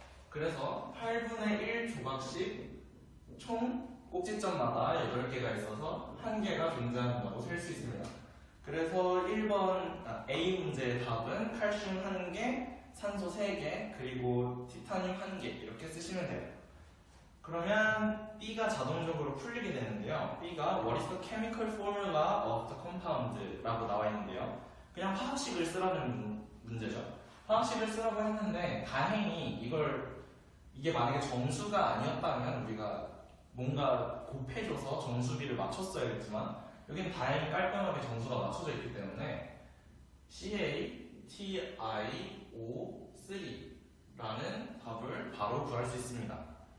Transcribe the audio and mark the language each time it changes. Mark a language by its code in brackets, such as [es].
[ko] 그래서 8분의 1 조각씩 총 꼭지점마다 8개가 있어서 1개가 존재한다고 셀 수 있습니다. 그래서 1번 A 문제의 답은 칼슘 1개, 산소 3개, 그리고 티타늄 1개 이렇게 쓰시면 돼요. 그러면 B가 자동적으로 풀리게 되는데요. [en] B가 What is the chemical formula of the compound? [ko] 라고 나와 있는데요. 그냥 화학식을 쓰라는 문제죠. 화학식을 쓰라고 했는데 다행히 이게 만약에 정수가 아니었다면 우리가 뭔가 곱해줘서 정수비를 맞췄어야겠지만 여기는 다행히 깔끔하게 정수가 맞춰져 있기 때문에 CaTiO3라는 답을 바로 구할 수 있습니다.